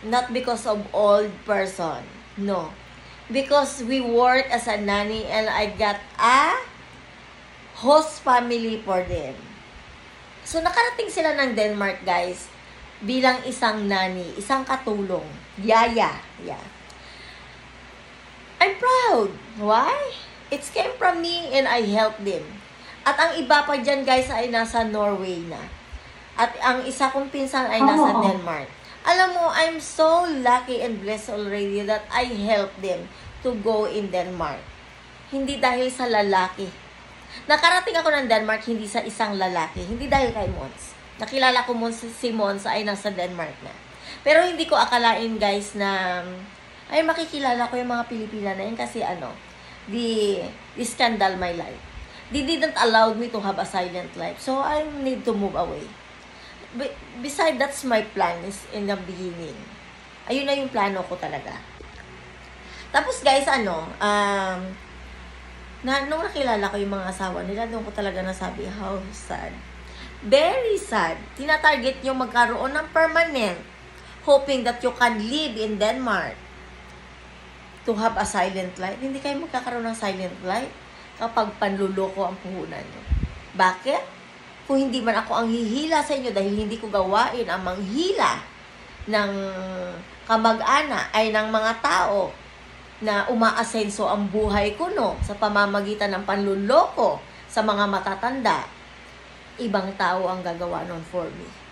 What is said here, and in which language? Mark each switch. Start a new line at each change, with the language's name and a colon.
English: Not because of old person. No. Because we work as a nanny and I got a host family for them.
Filipino: So, nakarating sila ng Denmark, guys, bilang isang nanny, isang katulong. Yaya.
English: Yeah. I'm proud. Why? It came from me and I helped them.
Filipino: At ang iba pa dyan, guys, ay nasa Norway na. At ang isa kong pinsan ay nasa Denmark. Alam mo,
English: I'm so lucky and blessed already that I helped them to go in Denmark.
Filipino: Hindi dahil sa lalaki. Nakarating ako ng Denmark, hindi sa isang lalaki. Hindi dahil kay Mons. Nakilala ko si Mons ay nasa Denmark na. Pero hindi ko akalain guys na ay makikilala ko yung mga Pilipina na yan kasi
English: the scandal my life. They didn't allow me to have a silent life. So I need to move away. Besides, that's my plan is in the beginning.
Filipino: Ayun na yung plano ko talaga. Tapos guys, nung nakilala ko yung mga asawa nila, doon ko talaga nasabi,
English: how sad. Very sad.
Filipino: Tinatarget nyo magkaroon ng permanent,
English: hoping that you can live in Denmark to have a silent life.
Filipino: Hindi kayo magkakaroon ng silent life kapag panluloko ang puhunan nyo. Bakit? Kung hindi man ako ang hihila sa inyo dahil hindi ko gawain ang manghila ng kamag-ana ay ng mga tao na umaasenso ang buhay ko sa pamamagitan ng panluloko sa mga matatanda, ibang tao ang gagawa nun
English: for me.